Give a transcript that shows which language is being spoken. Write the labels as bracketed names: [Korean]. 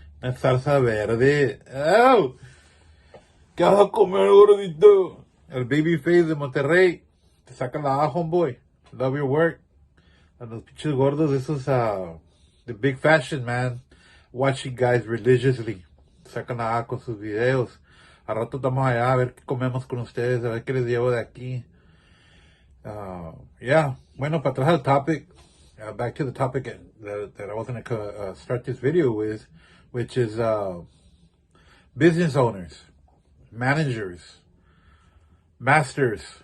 [Spanish] Una salsa verde. ¡Au! ¿Qué vas a comer, gordito? El baby face de Monterrey. Te saca la A, homeboy. [English] Love your work. And those [Spanish] pinches gordos, [English] this is the big fashion, man. Watching guys religiously. [Spanish] Sacan la A con sus videos. A rato estamos allá a ver qué comemos con ustedes, a ver qué les llevo de aquí. [English] Yeah, [Spanish] bueno, para atrás al [English] topic, back to the topic that I was going to start this video with, which is business owners, managers, masters.